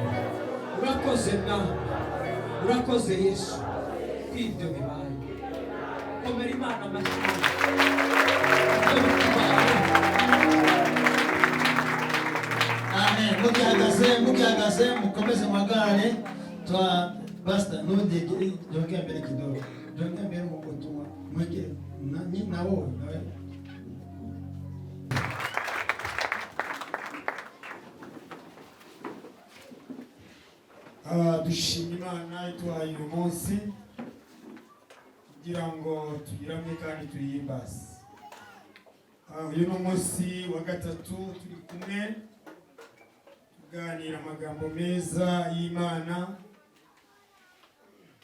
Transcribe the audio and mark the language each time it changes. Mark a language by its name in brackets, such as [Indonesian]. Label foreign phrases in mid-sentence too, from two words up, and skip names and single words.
[Kinyarwanda] Urakoze Mwami, urakoze Yesu kw'ibyo bibaye. Komera Imana amashyi. Amen. Mugihagaze mukomeze muhagarare. [Swahili] Twa pastor nude jongea mbele kidogo. Jongea mbele mukotuma. Mweke na wewe. [Kinyarwanda] Dushimye Imana itwaye uyu munsi kugira ngo tuyiramye kandi tuyihimbaze. Uyu ni umunsi wa gatatu turi kumwe tuganira amagambo meza y'Imana.